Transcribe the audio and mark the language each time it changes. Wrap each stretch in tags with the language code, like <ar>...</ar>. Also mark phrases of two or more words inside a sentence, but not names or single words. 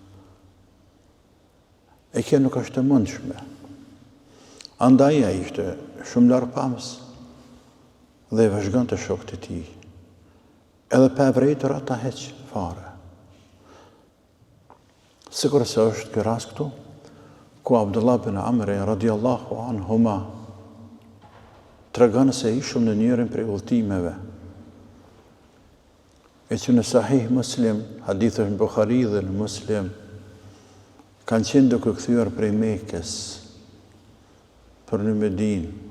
<sq>E kjo nuk është e mundshme. Andaj ai ishte shumë larpams dhe i vëzhgonte shokët e tij. Edhe pa vërejtur ata heq fare. Sikur se është ky rast këtu, ku Abdullah ibn Amr</sq> <ar>رضي الله عنهما</ar> <sq>tregon se ishëm në njërin prej udhëtimeve, e që në Sahih Muslim, hadithë në Buhari dhe në Muslim, kanë qenë duke kthyer prej Mekës për në Medinë.</sq>